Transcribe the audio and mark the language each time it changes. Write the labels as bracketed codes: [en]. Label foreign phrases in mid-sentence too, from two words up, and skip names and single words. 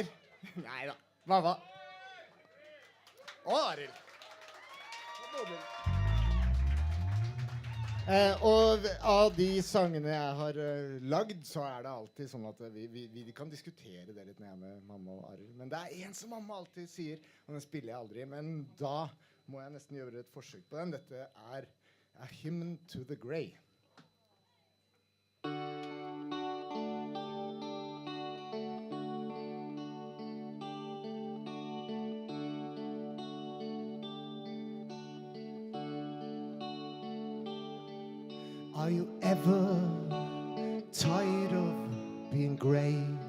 [no] Neida, mamma. Og Arild. Og av de sangene jeg har lagd, så det alltid sånn at vi kan diskutere det litt når jeg med mamma og Arild. Men det en som mamma alltid sier, og den spiller jeg aldri, men da må jeg nesten gjøre et forsøk på den. Dette A Hymn to the Grey. [en] Are you ever tired of being grey?